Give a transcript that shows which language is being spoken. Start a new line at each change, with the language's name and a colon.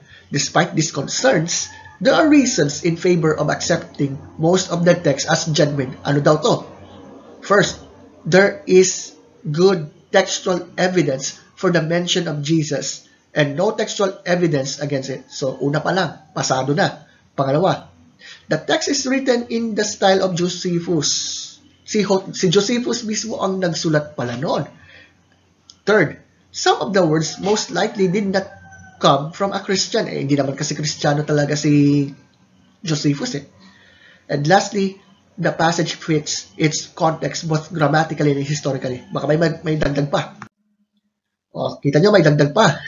English: Despite these concerns, there are reasons in favor of accepting most of the text as genuine.
Filipino: Ano daw to?
English: First, there is good textual evidence for the mention of Jesus and no textual evidence against it.
Filipino: So, una pa lang, pasado na. Pangalawa,
English: the text is written in the style of Josephus.
Filipino: Si Josephus mismo ang nagsulat pala noon.
English: Third, some of the words most likely did not come from a Christian.
Filipino: Hindi naman kasi Kristiyano talaga si Josephus eh.
English: And lastly, the passage fits its context both grammatically and historically.
Filipino: Baka may dagdag pa. O, kita nyo, may dagdag pa.